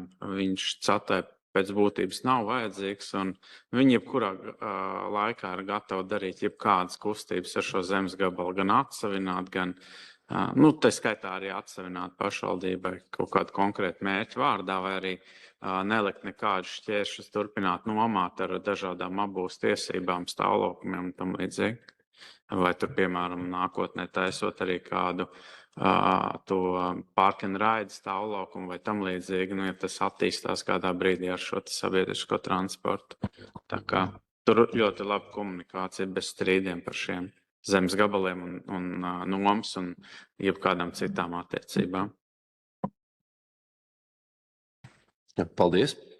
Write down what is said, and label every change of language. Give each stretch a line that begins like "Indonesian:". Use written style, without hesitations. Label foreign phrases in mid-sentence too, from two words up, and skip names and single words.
Latvian: Viņš CATai pēc būtības nav vajadzīgs, un viņi jebkurā laikā ir gatavi darīt jebkādas kustības ar šo zemes gabalu, gan atsavināt, gan, tā skaitā arī atsavināt pašvaldībai kaut kādu konkrētu mērķu vārdā, vai arī nelikt nekādus šķēršļus turpināt nomāt ar dažādām apbūves tiesībām, stāvlokumiem un tam līdzīgi. Vai tur, piemēram, nākotnē taisot arī kādu to
English: park and ride
Latvian: stāvlaukumu vai tam līdzīgi, ja tas attīstās kādā brīdī ar šo sabiedrisko transportu. Tā kā tur ļoti laba komunikācija bez strīdiem par šiem zemes gabaliem un nomas un jebkādām citām attiecībām. Paldies!